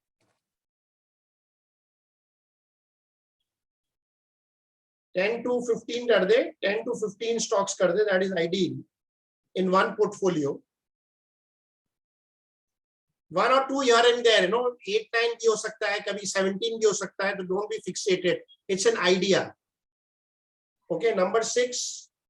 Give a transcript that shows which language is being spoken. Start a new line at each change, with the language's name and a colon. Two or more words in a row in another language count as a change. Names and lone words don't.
Hindi: $10 to 15 कर दे, 10 to 15 stocks कर दे,
English: that is ideal in one portfolio. 1 or 2 here and there,
Hindi: 8, 9 भी हो सकता है, कभी 17 भी हो सकता है, तो
English: don't be fixated. It's an idea. Okay, number 6.